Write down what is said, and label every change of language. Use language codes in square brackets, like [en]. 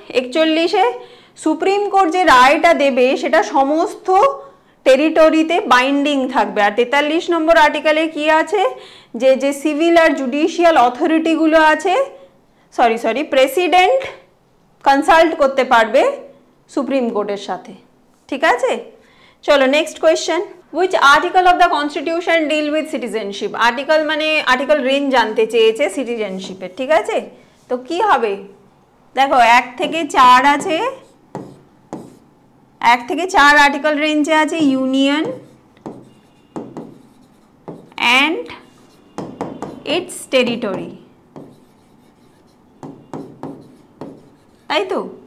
[bn] 41-এ supreme court যে রায়টা দেবে সেটা সমস্ত টেরিটরিতে বাইন্ডিং থাকবে। আর 43 নম্বর আর্টিকেলে কি আছে? যে যে সিভিল আর জুডিশিয়াল অথরিটিগুলো আছে, সরি প্রেসিডেন্ট কনসাল্ট করতে পারবে সুপ্রিম কোর্টের সাথে। ঠিক আছে, চলো [en] Next question, which article of the constitution deal with citizenship? [bn] Article মানে আর্টিকেল রেঞ্জ জানতে চেয়েছে সিটিজেনশিপের। ঠিক আছে, তো কি হবে? দেখো 1 থেকে 4 আছে, 1 থেকে 4 আর্টিকেল রেঞ্জে আছে ইউনিয়ন অ্যান্ড ইটস টেরিটরি, তাই তো?